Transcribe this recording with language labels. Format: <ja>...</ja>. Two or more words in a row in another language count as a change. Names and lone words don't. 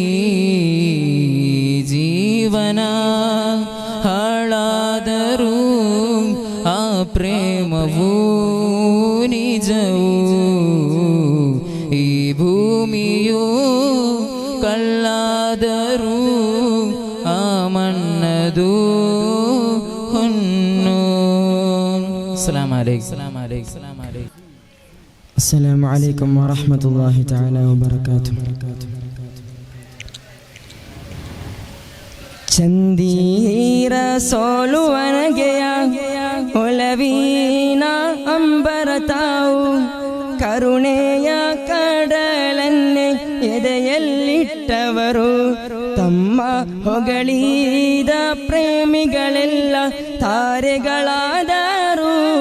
<kn>ಜೀವನ ಹಾಳಾದರೂ ಆ ಪ್ರೇಮವು ನಿಜವು. ಈ ಭೂಮಿಯು ಕಲ್ಲಾದರೂ ಆ ಮಣ್ಣದು ಹೊನ್ನು.</kn> <ar>السلام عليكم. السلام عليكم ورحمة الله تعالى وبركاته.</ar> <kn>ಚಂದೀರ ಸೋಲುವನಗೆಯ ಒಲವೀನ ಅಂಬರತಾವು ಕರುಣೆಯ ಕಡಲನ್ನೇ ಎದೆಯಲ್ಲಿಟ್ಟವರು ತಮ್ಮ ಹೊಗಳಿದ ಪ್ರೇಮಿಗಳೆಲ್ಲ ತಾರೆಗಳಾದರು.</kn>